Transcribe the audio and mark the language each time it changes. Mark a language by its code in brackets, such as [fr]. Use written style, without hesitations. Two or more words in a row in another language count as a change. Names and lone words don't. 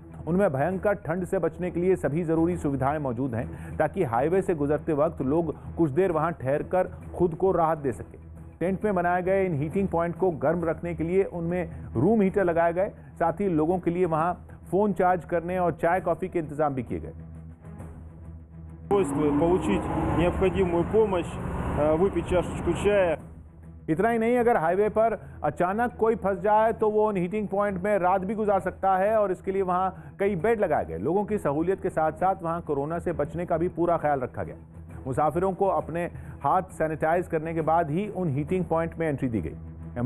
[hi] उनमें भयंकर ठंड से बचने के लिए सभी जरूरी सुविधाएं मौजूद हैं ताकि हाईवे से गुजरते वक्त लोग कुछ देर वहां ठहरकर खुद को राहत दे सके। टेंट में बनाए गए इन [en] heating point [hi] को गर्म रखने के लिए उनमें [en] room heater [hi] लगाए गए। साथ ही लोगों के लिए वहां फोन चार्ज करने और चाय कॉफी के इंतजाम भी किए गए। [ru] получить необходимую помощь, выпить чашечку чая। [hi] इतना ही नहीं, अगर हाईवे पर अचानक कोई फंस जाए तो वो उन [en] heating point [hi] में रात भी गुजार सकता है और इसके लिए वहां कई बेड लगाए गए। लोगों की सहूलियत के साथ साथ वहां कोरोना से बचने का भी पूरा ख्याल रखा गया। मुसाफिरों को अपने हाथ सैनिटाइज करने के बाद ही उन [en] heating point [hi] में एंट्री दी गई।